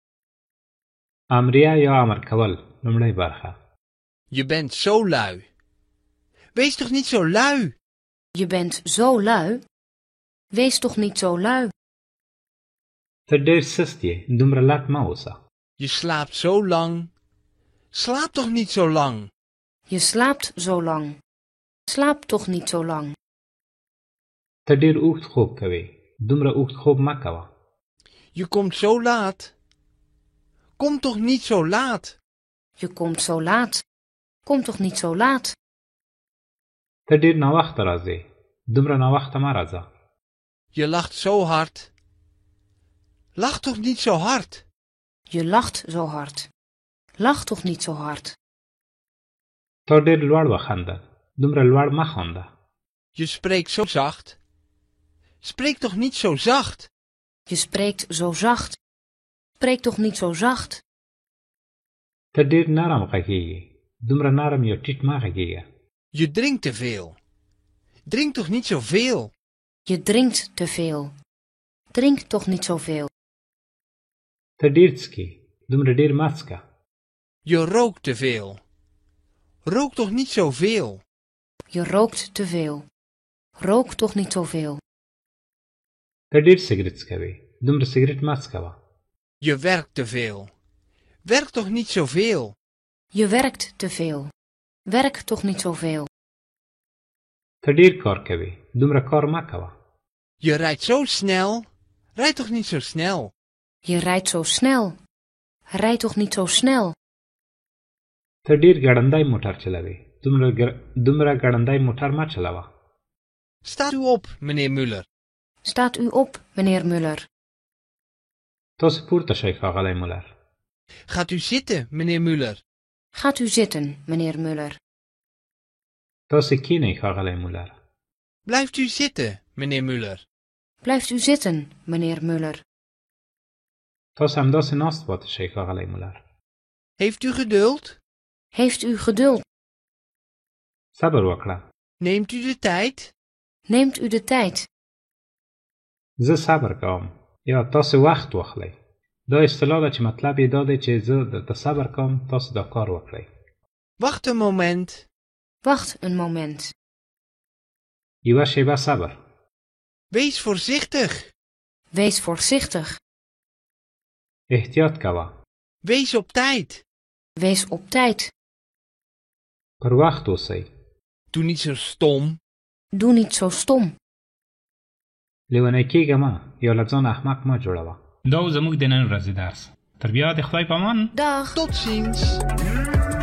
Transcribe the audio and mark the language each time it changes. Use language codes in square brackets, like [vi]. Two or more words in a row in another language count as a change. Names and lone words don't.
[ps] امریه یا امر کول لومړی برخه. [nl] Je bent zo lui. Wees toch niet zo lui? Je bent zo lui. Wees toch niet zo lui. [ps] ته ډېر سست یې، دومره لټ مه اوسه. [nl] Je slaapt zo lang. Slaap toch niet zo lang? Je slaapt zo lang. Slaap toch niet zo lang. [ps] ته ډېر اوږد خوب کوې، دومره اوږد خوب مه کوه. [nl] Je komt zo laat. Kom toch niet zo laat? Je komt zo laat. Kom toch niet zo laat. [ps] ته ډېر ناوخته راځې، دومره ناوخته مه راځه. [nl] Je lacht zo hard. Lach toch niet zo hard? Je lacht zo hard. Lach toch niet zo hard. [ps] ته ډېر لوړ وخانده، دومره لوړ مه خانده. [nl] Je spreekt zo zacht. Spreek toch niet zo zacht? Je spreekt zo zacht. Spreek toch niet zo zacht. [ps] ته ډېر نرم غږېږې، دومره نرم یا ټیټ مه غږېږه. [nl] Je drinkt te veel. Drink toch niet zoveel? Je drinkt te veel. Drink toch niet zoveel. [ps] ته ډېر څکې، دومره ډېر مه څکه. [nl] Je rookt te veel. Rook toch niet zoveel? Je rookt te veel. Rook toch niet zoveel. [ps] ته ډېر سګرټ څکوې، دومره سګرټ مه څکوه. [nl] Je werkt te veel. Werk toch niet zoveel? Je werkt te veel. Werk toch niet zoveel. [ps] ته ډېر کار کوې، دومره کار مه کوه. [nl] Je rijdt zo snel. Rijd toch niet zo snel? Je rijdt zo snel. Rijd toch niet zo snel. [ps] ته ډېر ګړندی موټر چلوې، دومره ګړندی موټر مه چلوه. [nl] Staat u op, meneer Muller. Staat u op, meneer Muller. [ps] تاسو پورته شئ ښاغلی مولر. [nl] Gaat u zitten, meneer Muller. Gaat u zitten, meneer Muller. [ps] تاسو کینئ ښاغلی مولر. [nl] Blijft u zitten, meneer Muller. Blijft u zitten, meneer Muller. [ps] تاسو همداسې ناست پاتې شئ ښاغلی مولر. [nl] Heeft u geduld? Heeft u geduld. [ps] صبر وکړه. [nl] Neemt u de tijd? Neemt u de tijd. [ps] زه صبر کوم یا تاسو وخت واخلئ. دا اصطلاح ده چې مطلب یې دا دی چې زه درته صبر کوم تاسو دا کار وکړئ. [nl] Wacht een moment. Wacht een moment. [ps] یوه شیبه صبر. [nl] Wees voorzichtig. Wees voorzichtig. [ps] احتیاط کوه. [nl] Wees op tijd. Wees op tijd. [ps] پر وخت اوسئ. [nl] Doe niet zo stom. Doe niet zo stom. [ps] لیونی کېږه مه یا له ځان احمق مه جوړوه. دا و زموږ د نن ورځې درس. تر بیا د خدای په امان. [nl] Dag. Tot ziens.